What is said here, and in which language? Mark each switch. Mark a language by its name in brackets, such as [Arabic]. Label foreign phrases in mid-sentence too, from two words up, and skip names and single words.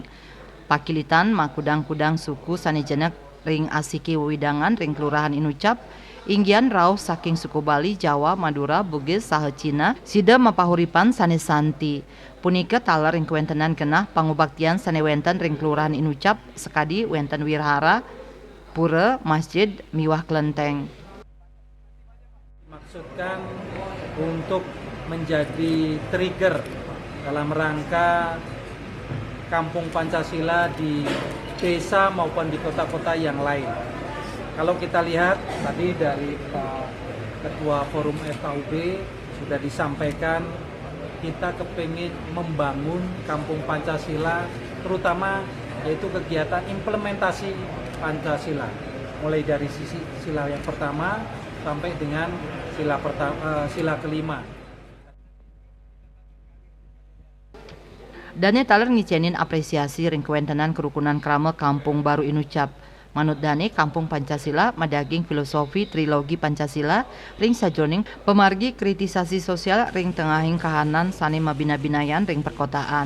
[Balinese] Pakilitan makudang-kudang suku sane jenek ring asiki widangan ring kelurahan Inucap inggian rauh saking suku Bali, Jawa, Madura, Bugis, saha Cina, sida mapahuripan sane santi. Punika taler ring kuentenan kenah pangubaktian sane wenten ring kelurahan Inucap, sekadi wenten wirhara, pura, masjid, miwah kelenteng. [Indonesian] Maksudkan untuk menjadi trigger dalam rangka Kampung Pancasila di desa maupun di kota-kota yang lain. Kalau kita lihat tadi dari Pak Ketua Forum FKUB sudah disampaikan kita kepingin membangun Kampung Pancasila terutama yaitu kegiatan implementasi Pancasila mulai dari sila yang pertama sampai dengan sila kelima. [Balinese] Dane taler ngicenin apresiasi ring kuentenan kerukunan krama Kampung Baru Inucap. Manut Dane Kampung Pancasila madaging filosofi trilogi Pancasila ring sajroning pemargi kritisasi sosial ring tengahing kahanan sane mabina-binayan ring perkotaan.